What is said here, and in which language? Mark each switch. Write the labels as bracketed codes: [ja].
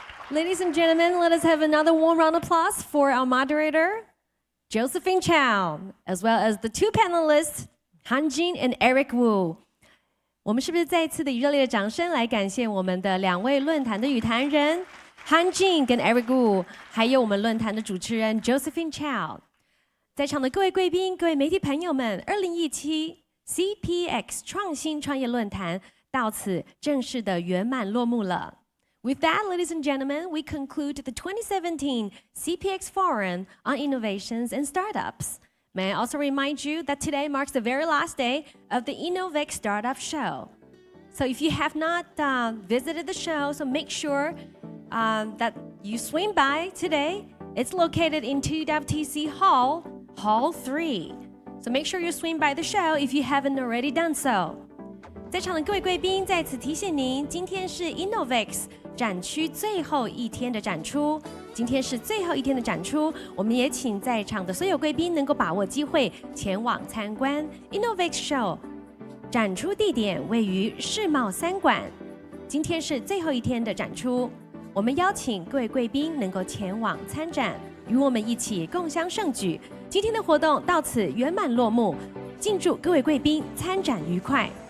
[en] Ladies and gentlemen, let us have another warm round of applause for our moderator, Josephine Chow, as well as the two panelists, Han Jin and Eric Wu. [zh] 我们是不是再一次的以热烈的掌声来感谢我们的两位论坛的语坛人 Han Jin 跟 Eric Wu， 还有我们论坛的主持人 Josephine Chow。在场的各位贵宾、各位媒体朋友们，2017 CPX 创新创业论坛到此正式的圆满落幕了。 [en] With that, ladies and gentlemen, we conclude the 2017 CPX Forum on Innovations and Startups. May I also remind you that today marks the very last day of the iiiNNO Startup Show. So if you have not visited the show, so make sure that you swing by today. It's located in 2WTC Hall 3. So make sure you swing by the show if you haven't already done so. [zh] 在场的各位贵宾，在此提醒您，今天是 iiiNNO 展区最后一天的展出。今天是最后一天的展出，我们也请在场的所有贵宾能够把握机会前往参观 iiiNNO Show。展出地点位于世贸3馆。今天是最后一天的展出，我们邀请各位贵宾能够前往参展，与我们一起共襄盛举。今天的活动到此圆满落幕，敬祝各位贵宾参展愉快。